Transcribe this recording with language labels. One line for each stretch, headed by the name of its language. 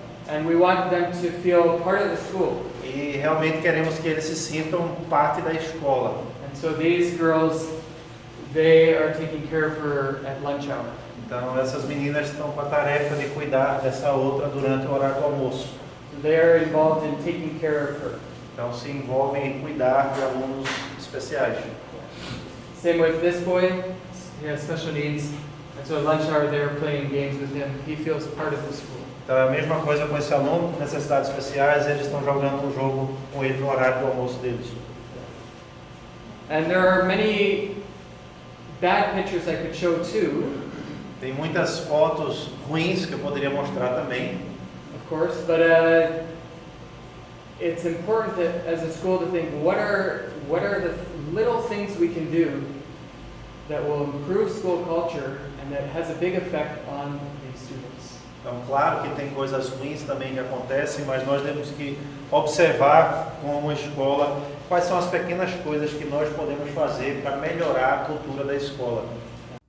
English: And we want them to feel part of the school.
Portuguese: E realmente queremos que eles se sintam parte da escola.
English: And so these girls, they are taking care of her at lunch hour.
Portuguese: Então essas meninas estão com a tarefa de cuidar dessa outra durante o horário do almoço.
English: So they are involved in taking care of her.
Portuguese: Então se envolvem em cuidar de alunos especiais.
English: Same with this boy, he has special needs. And so at lunch hour they're playing games with him. He feels part of the school.
Portuguese: Então é a mesma coisa com esse aluno com necessidades especiais, eles estão jogando um jogo com ele no horário do almoço deles.
English: And there are many bad pictures I could show too.
Portuguese: Tem muitas fotos ruins que eu poderia mostrar também.
English: Of course, but it's important that as a school to think what are the little things we can do that will improve school culture and that has a big effect on the students.
Portuguese: Então, claro que tem coisas ruins também que acontecem, mas nós temos que observar como escola quais são as pequenas coisas que nós podemos fazer para melhorar a cultura da escola.